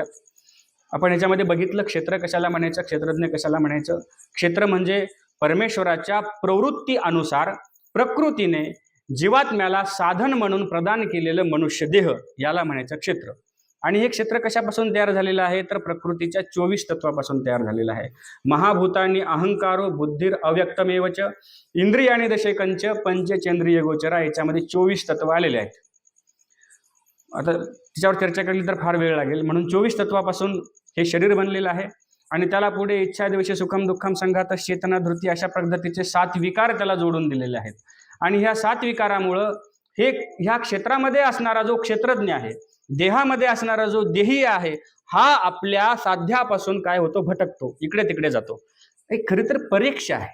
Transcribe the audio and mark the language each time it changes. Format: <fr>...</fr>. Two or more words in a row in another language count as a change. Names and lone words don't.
<mr>आपण ह्याच्यामध्ये बघितलं क्षेत्र कशाला म्हणायचं, क्षेत्रज्ञ कशाला म्हणायचं. क्षेत्र म्हणजे परमेश्वराच्या प्रवृत्ती अनुसार प्रकृतीने जीवात्म्याला साधन म्हणून प्रदान केलेलं मनुष्य देह, याला म्हणायचं क्षेत्र. आणि हे क्षेत्र कशापासून तयार झालेलं आहे, तर प्रकृतीच्या 24 तत्वापासून तयार झालेलं आहे.</mr> <sa>महाभूतानी अहंकारो बुद्धीर अव्यक्तमेवच इंद्रियाणी दशेकंच पंचचेंद्रिय गोचरा,</sa> <mr>याच्यामध्ये 24 तत्व आलेले आहेत. आता त्याच्यावर चर्चा केली तर फार वेळ लागेल, म्हणून 24 तत्वापासून हे शरीर बनलेलं आहे. आणि त्याला पुढे इच्छा, द्वेष,</mr> <sa>सुखम, दुःखम, संघात, चेतना,</sa> <mr>धृती अशा पद्धतीचे 7 विकार त्याला जोडून दिलेले आहेत. आणि ह्या 7 विकारामुळं ह्या क्षेत्रामध्ये असणारा जो क्षेत्रज्ञ आहे, देहामध्ये असणारा जो देही आहे, हा आपल्या साध्यापासून काय होतो, भटकतो, इकडे तिकडे जातो. खरी तर परीक्षा आहे.</mr>